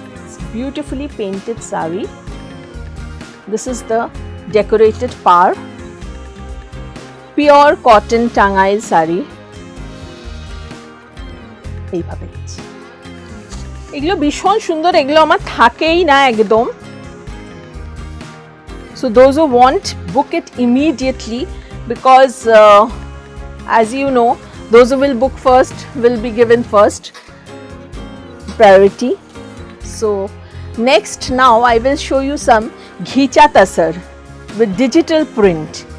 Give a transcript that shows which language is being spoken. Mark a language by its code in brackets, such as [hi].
[en] It's beautifully painted saree. This is the decorated par. Pure cotton [bn] Tangail sari. এইভাবে এগুলো ভীষণ সুন্দর, এগুলো আমার থাকেই না একদম। [en] So those who want, book it immediately because as you know, those who will book first will be given first priority. So next, now I will show you some ghicha tasar with digital print.